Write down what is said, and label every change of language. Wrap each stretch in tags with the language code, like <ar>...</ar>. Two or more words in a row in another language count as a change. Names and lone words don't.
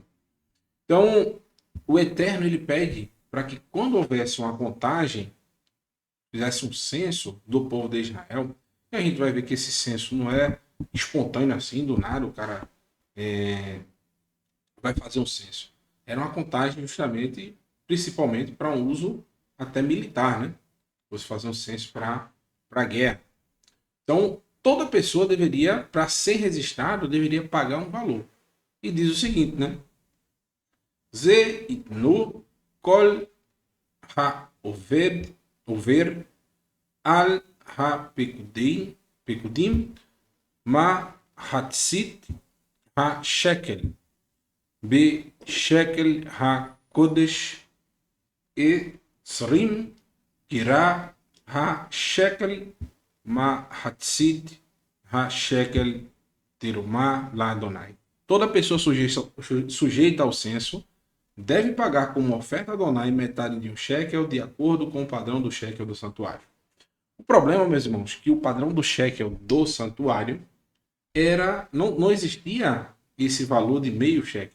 <pt>Então, o Eterno ele pede para que quando houvesse uma contagem, fizesse um censo do povo de Israel, e a gente vai ver que esse censo não é espontâneo assim, do nada, o cara vai fazer um censo. Era uma contagem justamente, principalmente para um uso até militar, né? Você fazer um censo para a guerra. Então, toda pessoa deveria, para ser registrado, deveria pagar um valor. E diz o seguinte, né?</pt> <he>זה יתנו כל העובר על הפקודים מחצית השקל בשקל הקודש עשרים קירה השקל מחצית השקל תרומה לאדוני.</he> <pt>Toda pessoa sujeita ao censo deve pagar como oferta a Adonai metade de um shekel de acordo com o padrão do shekel do santuário. O problema, meus irmãos, que o padrão do shekel do santuário não existia esse valor de meio shekel.</pt>